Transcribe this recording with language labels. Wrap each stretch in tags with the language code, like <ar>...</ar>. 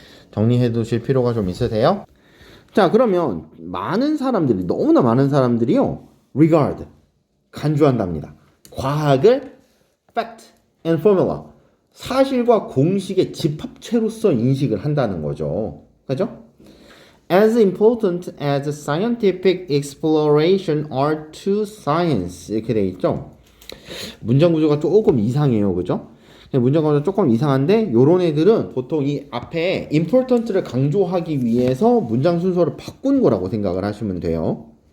<ko>정리해 두실 필요가 좀 있으세요? 자, 그러면 너무나 많은 사람들이요, regard, 간주한답니다. 과학을</ko> <en>fact and formula,</en> <ko>사실과 공식의 집합체로서 인식을 한다는 거죠. 그죠?</ko> <en>As important as scientific exploration are to science.</en> <ko>이렇게 돼 있죠. 문장 구조가 조금 이상해요. 그죠? 문장 구조가 조금 이상한데, 요런 애들은 보통 이 앞에 important를 강조하기 위해서 문장 순서를 바꾼 거라고 생각을 하시면 돼요.</ko>